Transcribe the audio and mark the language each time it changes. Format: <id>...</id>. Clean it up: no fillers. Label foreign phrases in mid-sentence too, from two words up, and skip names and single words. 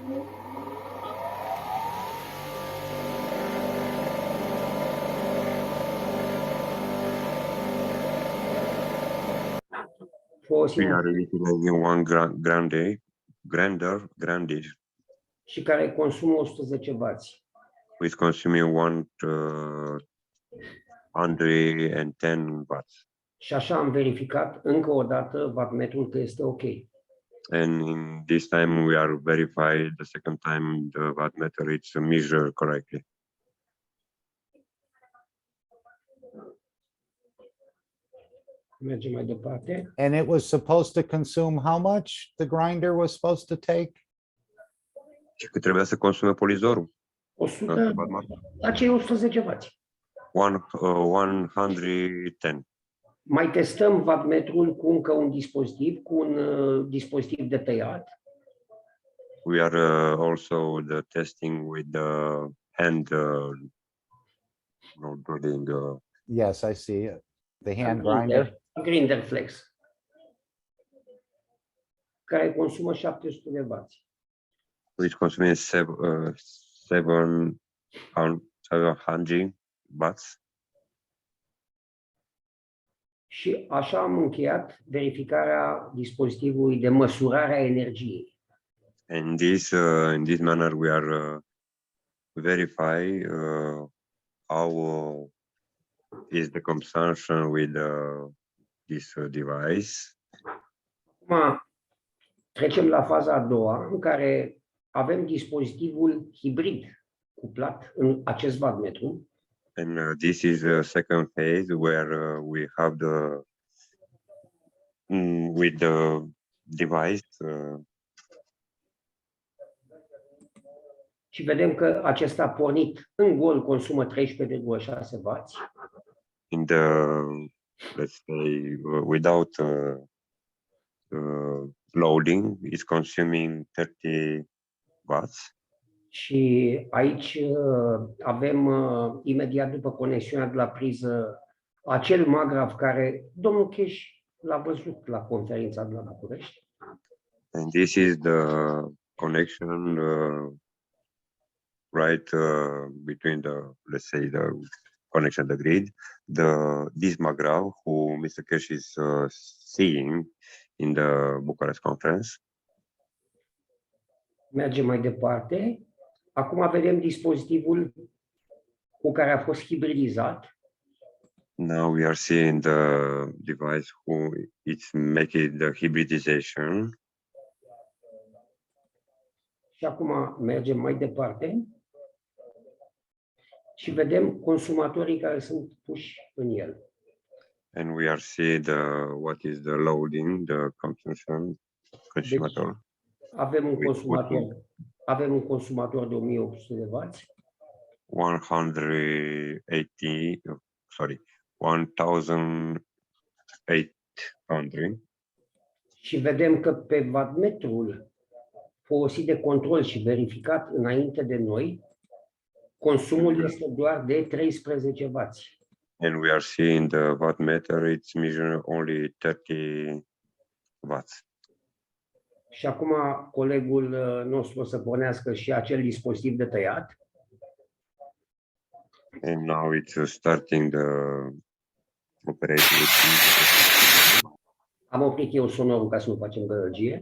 <en>We are utilizing one grander,</en> <ro>și care consumă 110 W.</ro> <en>with consuming 110 watts.</en> <ro>Și așa am verificat încă o dată wattmetrul că este ok.</ro> <en>And in this time we are verified the second time the wattmeter is measured correctly.</en> <ro>Mergem mai departe.</ro> <en>And it was supposed to consume how much? The grinder was supposed to take?</en> <ro>Și cât trebuia să consume polizorul? 100, acei 110 W. 110. Mai testăm wattmetrul cu încă un dispozitiv, cu un dispozitiv de tăiat.</ro> <en>We are also testing with the hand drilling. Yes, I see the hand grinder. Grinder flex,</en> <ro>care consumă 700 de W.</ro> <en>Which consuming 700 watts.</en> <ro>Și așa am încheiat verificarea dispozitivului de măsurare a energiei.</ro> <en>And in this manner we are verify how is the consumption with this device.</en> <ro>Acum trecem la faza a doua, în care avem dispozitivul hibrid cuplat în acest wattmetru.</ro> <en>And this is the second phase where we have with the device.</en> <ro>Și vedem că acesta pornit în gol consumă 13,6 W.</ro> <en>In the, let's say, without loading, is consuming 30 watts.</en> <ro>Și aici avem imediat după conexiunea de la priză acel magrav care domnul Cheș l-a văzut la conferința de la București.</ro> <en>And this is the connection right between the, let's say, the connection, the grid, this magrav who Mr. Kesh is seeing in the Bucharest conference.</en> <ro>Mergem mai departe. Acum vedem dispozitivul cu care a fost hibridizat.</ro> <en>Now we are seeing the device who it's making the hybridization.</en> <ro>Și acum mergem mai departe și vedem consumatorii care sunt puși în el.</ro> <en>And we are seeing what is the loading, the consumption,</en> <ro>consumator. Avem un consumator de 1800 de W. 1800. Și vedem că pe wattmetrul folosit de control și verificat înainte de noi, consumul este doar de 13 W.</ro> <en>And we are seeing the wattmeter, it's measuring only 30 watts.</en> <ro>Și acum colegul nostru o să pornească și acel dispozitiv de tăiat.</ro> <en>And now it's starting the operation.</en> <ro>Am oprit eu sonorul ca să nu facem gălăgie.</ro>